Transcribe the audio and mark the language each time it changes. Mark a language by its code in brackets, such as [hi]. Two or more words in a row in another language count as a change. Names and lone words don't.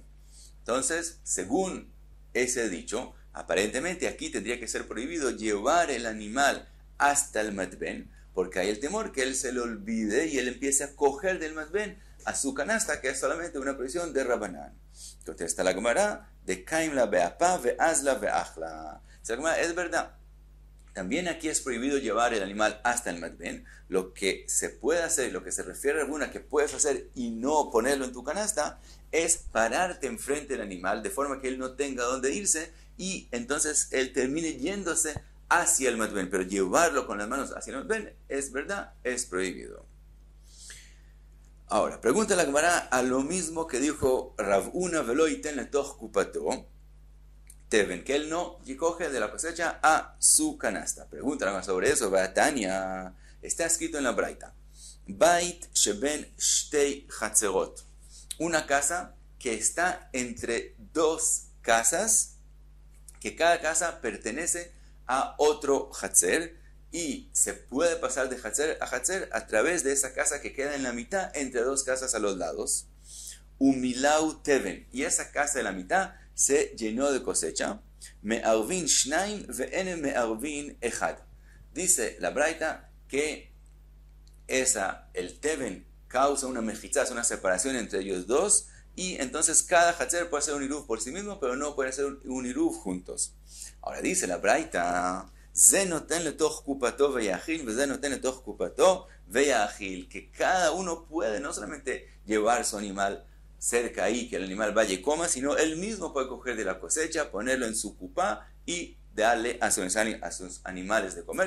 [es] Entonces, según ese dicho, aparentemente aquí tendría que ser prohibido llevar el animal hasta el matben, porque hay el temor que él se le olvide y él empiece a coger del matben a su canasta, que es solamente una prohibición de Rabbanán. Entonces está la Gemara de [arc] קאים לה באפה ואזלה ואכלה. [es] Es verdad. También aquí es prohibido llevar el animal hasta el matben. Lo que se puede hacer, lo que se refiere a alguna que puedes hacer y no ponerlo en tu canasta, es pararte enfrente del animal de forma que él no tenga dónde irse y entonces él termine yéndose hacia el matben. Pero llevarlo con las manos hacia el matben, es verdad, es prohibido. Ahora, pregunta la Gemara a lo mismo que dijo Rav Huna [he] ולא יתן לתוך קופתו תבן, [es] que él no coge de la cosecha a su canasta. Pregunta la Gemara sobre eso. Tania, está escrito en la Braita, [he] בית שבין שתי חצרות, [es] una casa que está entre dos casas, que cada casa pertenece a otro chatzer, y se puede pasar de chatzer a través de esa casa que queda en la mitad entre dos casas a los lados. [he] ומילאו תבן, [es] y esa casa de la mitad se llenó de cosecha. [he] מערבין שנים ואין מערבין אחד. [es] Dice la Braita que el teven causa una mejizá, una separación entre ellos dos, y entonces cada chatzer puede hacer un iruv por sí mismo, pero no puede hacer un iruv juntos. Ahora dice la Braita, que cada uno puede no solamente llevar su animal cerca ahí, que el animal vaya y coma, sino él mismo puede coger de la cosecha, ponerlo en su cupá y darle a sus animales de comer.